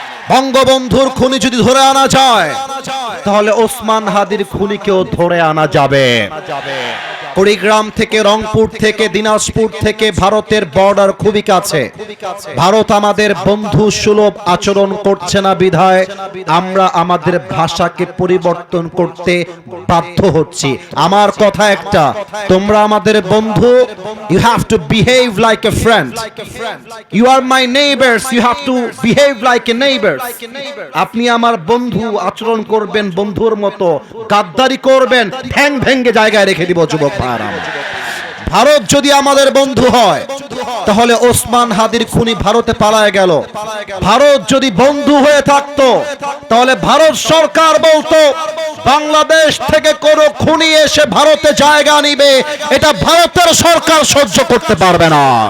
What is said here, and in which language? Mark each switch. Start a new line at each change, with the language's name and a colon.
Bangla: বঙ্গবন্ধুর খুনি যদি ধরে আনা যায়, তাহলে ওসমান হাদির খুনিকেও ধরে আনা যাবে। কুড়িগ্রাম থেকে, রংপুর থেকে, দিনাজপুর থেকে ভারতের বর্ডার খুবই কাছে। ভারত আমাদের বন্ধু সুলভ আচরণ করছে না বিধায় আমরা আমাদের ভাষাকে পরিবর্তন করতে বাধ্য হচ্ছি। আমার কথা একটা, তোমরা আমাদের বন্ধু,
English: you have to behave like a friend. You are my neighbors, you have to behave like a neighbor.
Bangla: আপনি আমার বন্ধু, আচরণ করবেন বন্ধুর মতো, গাদ্দারি করবেন ঠ্যাং ভেঙে জায়গায় রেখে দিব যুবক ভাইরা। ভারত যদি আমাদের বন্ধু হয়, তাহলে ওসমান হাদির খুনি ভারতে পালায় গেল। ভারত যদি বন্ধু হয়ে থাকতো, তাহলে ভারত সরকার বলতো বাংলাদেশ থেকে কোনো খুনি এসে ভারতে জায়গা নিবে, এটা ভারতের সরকার সহ্য করতে পারবে না।